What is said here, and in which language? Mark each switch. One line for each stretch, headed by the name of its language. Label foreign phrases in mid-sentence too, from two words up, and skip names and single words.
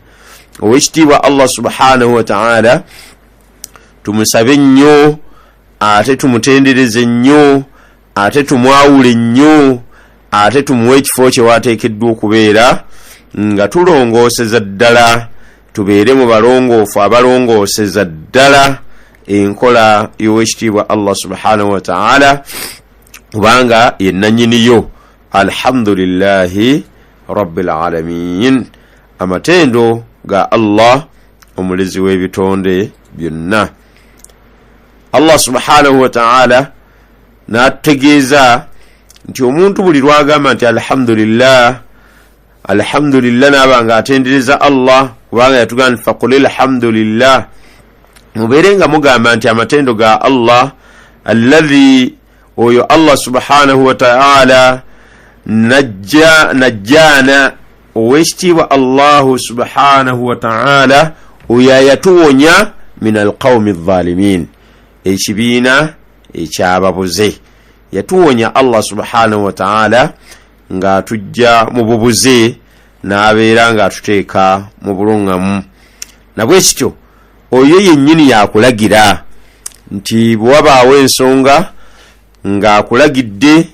Ganda: Owekitiibwa
Arabic: الله سبحانه وتعالى
Ganda: tumusabe nnyo ate tumutendereze nnyo ate tumwawule nnyo ate tumuwe ekifo kye waateekeddwa okubeera nga tulongooseza ddala tubeere mu balongoofu abalongooseza ddala enkola y'owekitiibwa
Arabic: الله سبحانه وتعالى
Ganda: kubanga ye nannyiniyo.
Arabic: الحمد لله رب العالمين,
Ganda: amatendo ga Allah omulezi w'ebitonde byonna.
Arabic: الله سبحانه وتعالى
Ganda: n'atutegeeza nti omuntu buli lwagamba nti alhamdulillah n'aba nga atendereza Allah kubanga yatugamba nti
Arabic: فقل الحمد لله,
Ganda: mubeere nga mugamba nti amatendo ga Allah alladhi oyo
Arabic: الله سبحانه وتعالى
Ganda: najjana owekitiibwa
Arabic: الله سبحانه وتعالى
Ganda: oyo yatuwonya
Arabic: من القوم الظالمين,
Ganda: ekibiina ekyababuze. Yatuwonya
Arabic: الله سبحانه وتعالى
Ganda: nga tujja mu bubuze n'abeera nga atuteeka mu bulungamu. Nabwe kityo oyo yennyini yakulagira nti bwe wabaawo ensonga ng'akulagidde